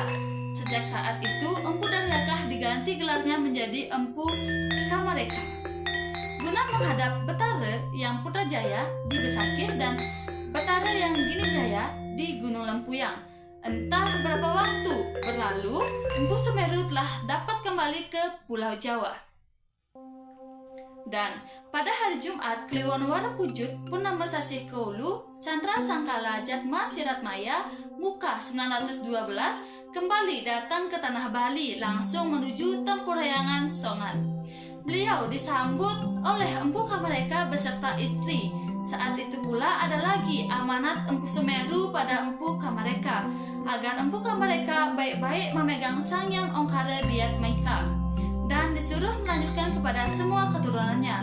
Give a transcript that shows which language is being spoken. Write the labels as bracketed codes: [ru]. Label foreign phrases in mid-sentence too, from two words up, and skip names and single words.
[id] Sejak saat itu Empu Daryaka diganti gelarnya menjadi Empu Kamareka, guna menghadap Betara yang Putrajaya di Besakih dan Betara yang Ginijaya di Gunung Lempuyang. Entah berapa waktu berlalu, Empu Semeru telah dapat kembali ke Pulau Jawa. Dan pada hari Jumat Kliwon Warapujut Purnama Sasih Keulu Chandra Sangkala Jatma Siratmaya Muka 912 kembali datang ke Tanah Bali langsung menuju Tempuryangan, Songan. Beliau disambut oleh Empu Kamareka beserta istri. Saat itu pula ada lagi amanat Empu Semeru pada Empu Kamareka agar Empu Kamareka baik-baik memegang Sangyang Ongkara Diatmaika dan disuruh melanjutkan kepada semua keturunannya.